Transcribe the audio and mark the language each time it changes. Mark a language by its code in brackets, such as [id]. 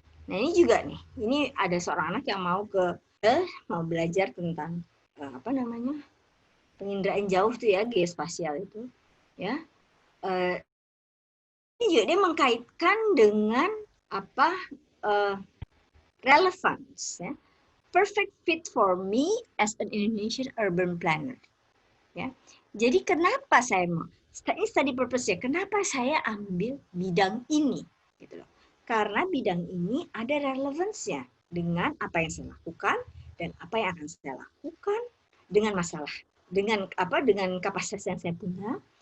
[id] Nah ini juga nih, ini ada seorang anak yang mau belajar tentang penginderaan jauh tuh ya, geospasial itu, ya. Ini juga dia mengkaitkan dengan relevance, ya. [en] Perfect fit for me as an Indonesian urban planner. [id] Ya. Jadi kenapa saya mau? Ini study purpose-nya. Kenapa saya ambil bidang ini? Gitu loh. Karena bidang ini ada relevansinya dengan apa yang saya lakukan dan apa yang akan saya lakukan dengan masalah, dengan kapasitas yang saya punya.